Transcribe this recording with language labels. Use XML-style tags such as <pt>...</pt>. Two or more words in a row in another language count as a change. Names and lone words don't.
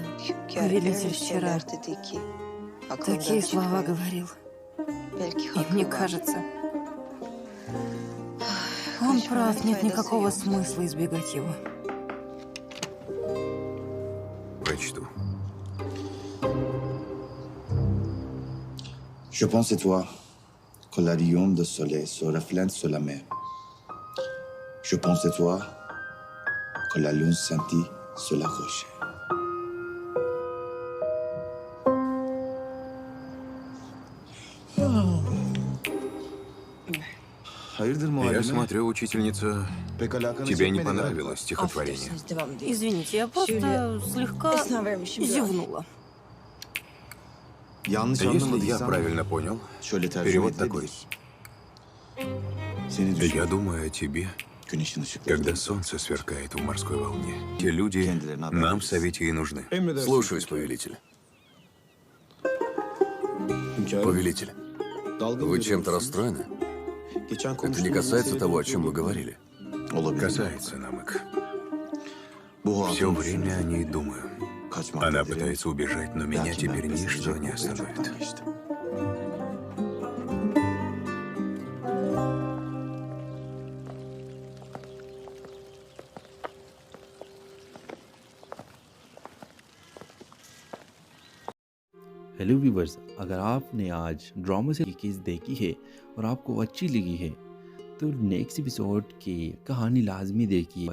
<ru>Повелитель вчера такие слова говорил. И мне кажется, он прав, нет никакого смысла избегать его. Прочту.</ru> <fr>Je pense à toi que la rayonne de soleil se reflète sur la mer. Je pense à toi que la lune scintille sur la roche.</fr> <tr>Hayırdır</tr> <ru>Я</ru> <tr>muallime?</tr> <ru>смотрю, учительница,</ru> <tr>Pek alakanız</tr> <ru>тебе</ru> <tr>yok</tr> <ru>не</ru> <tr>benim galiba.</tr> <ru>понравилось стихотворение. Извините, я просто слегка зевнула.</ru> <tr>Yanlış</tr> <ru>Если я</ru> <tr>anlamadıysam</tr> <ru>правильно понял,</ru> <tr>şöyle tercüme</tr> <ru>перевод такой.</ru> <tr>edilebilir. Seni düşün,</tr> <ru>Я думаю о тебе,</ru> <tr>güneşin ışıkları.</tr> <ru>когда солнце сверкает в морской волне. Те люди нам в Совете и нужны. Слушаюсь, повелитель. Повелитель, вы чем-то расстроены? Это не касается того, о чем вы говорили.</ru> <tr>Olabilir.</tr> <ru>Касается Намык.</ru> <tr>Bu</tr> <ru>Все</ru> <tr>hatun</tr> <ru>время о ней думаю.</ru> <tr>kaçmakta</tr> <ru>Она</ru> <tr>bile</tr> <ru>пытается убежать, но меня</ru> <tr>lakin</tr> <ru>теперь</ru> <tr>ben pes</tr> <ru>ничто</ru> <tr>edecek</tr> <ru>не</ru> <tr>noktaya</tr> <ru>остановит.</ru> <tr>çoktan geçtim.</tr> <en>Hello viewers,</en> <hi>अगर आपने आज ड्रामा से केस देखी है और आपको अच्छी लगी है तो</hi> <en>next episode</en> <hi>की कहानी लाजमी देखिए।</hi>